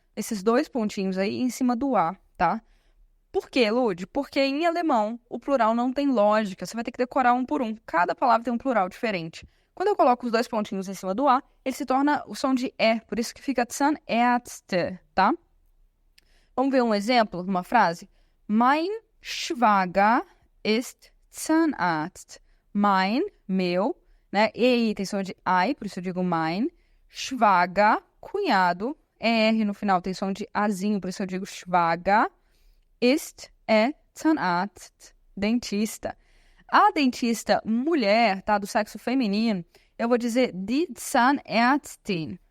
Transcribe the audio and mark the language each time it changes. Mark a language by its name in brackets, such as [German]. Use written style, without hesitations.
[Portuguese] Esses dois pontinhos aí em cima do A, tá? Por quê, Lud? Porque em alemão o plural não tem lógica. Você vai ter que decorar um por um. Cada palavra tem um plural diferente. Quando eu coloco os dois pontinhos em cima do A, ele se torna o som de E. Por isso que fica Zahnärzte, tá? Vamos ver um exemplo, uma frase? [German] Mein Schwager ist Zahnarzt. [Portuguese] Mein, meu, né? E tem som de I, por isso eu digo mein. Schwager, cunhado. R no final tem som de Azinho, por isso eu digo Schwager. Ist é Zahnarzt, dentista. A dentista mulher, tá, do sexo feminino, eu vou dizer die Zahnärztin.